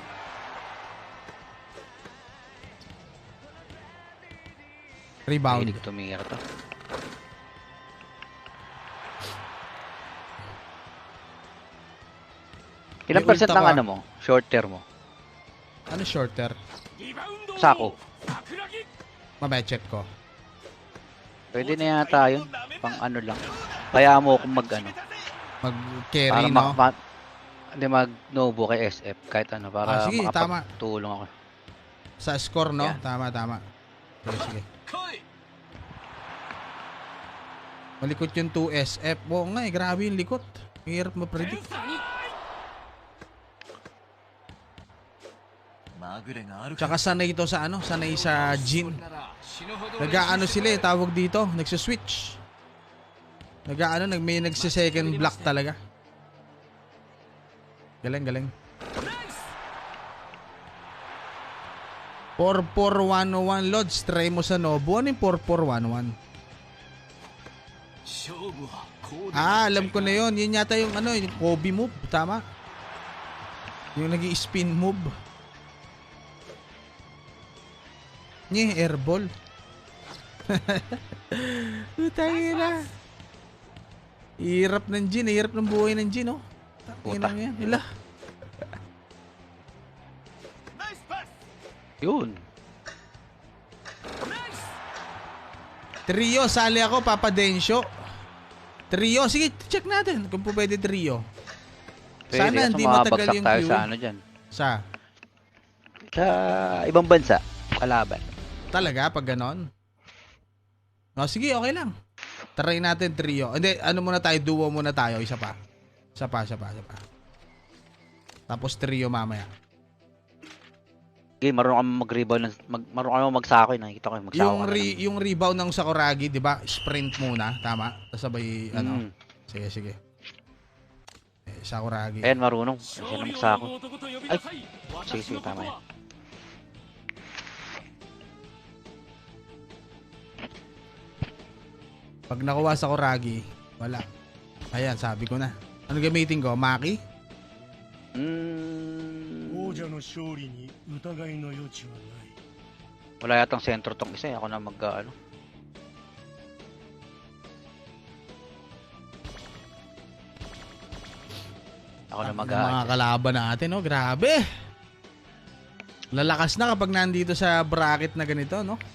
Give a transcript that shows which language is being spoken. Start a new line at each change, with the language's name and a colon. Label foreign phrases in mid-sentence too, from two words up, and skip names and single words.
Filipino: Rebound. Hilig tumira to. Ilang May percent ulta ng ka. ano mo? Shorter mo? Ano shorter?
Japanese: リバウンド
Filipino: Sako. 桜木 Mamaya check ko. Pwede na yata yun. Pang ano lang. Kaya mo akong mag ano. Mag-carry, Para no? hindi mag-nobo kay SF. Kahit ano. Para Sige, tama. makapagtulong ako. Sa score, no? Yan. Tama, tama. Sige, sige.
Japanese: 来い
Filipino: Malikot yung 2SF. Oo nga, eh. Grabe yung likot. Hirap ma-predict.
Japanese: まぐれがあるか
Filipino: Tsaka sanay ito sa ano? Sanay sa Jin.
Japanese: なら死ぬほど
Filipino: Nag-aano sila eh, tawag dito, nagsuswitch. May nagsi-second block talaga. Galing, galing.
Japanese: ナイス
Filipino: 4411 Lods, try mo sa Nobu. Ano yung 4411?
Japanese: 勝負はこうで
Filipino: Alam ko na yun. Yun yata yung ano, yung Kobe move. Tama? Yung nag-i-
English: spin move.
Filipino: Airball. Putangin na. Hirap ng Jin. Hirap ng buhay ng Jin, oh. Puta. Tangin yan. Hila.
Japanese: ナイスパス
Filipino: Yun.
Japanese: ナイス
Filipino: Trio, sali ako, Papa Densyo. Trio, sige, check natin kung po pwede trio. Pwede, Sana kaso hindi matagal mabagsak yung tayo queue. sa ano dyan. Sa, Sa ibang bansa. Kalaban. talaga, pag ganon? No, sige, okay lang. Try natin trio. Hindi, ano muna tayo, duo muna tayo, isa pa. Isa pa. Tapos trio mamaya. Okay, marunong kami mag-rebound. Marunong kami magsako. Nakikita ko yung magsako. Yung rebound ng Sakuragi, di ba? Sprint muna, tama? Tapos sabay, ano. Sige. Sakuragi. Ayan, marunong. Siya
Japanese: 勝
Filipino: na
Japanese: 利を
Filipino: magsako.
Japanese: 呼ぶ男と呼びなさい
Filipino: sige,
Japanese: 私のこと
Filipino: tama yan.
Japanese: は
Filipino: Pag nakuha sa Sakuragi, wala. Ayan, sabi ko na. Ano gamitin ko? Maki?
Japanese: 王者の勝利に疑いの余地はない
Filipino: Wala yatang sentro tong isa. Ako na ano. Ako na Mga kalaban natin, no? Grabe. Lalakas na kapag nandito sa bracket na ganito, no?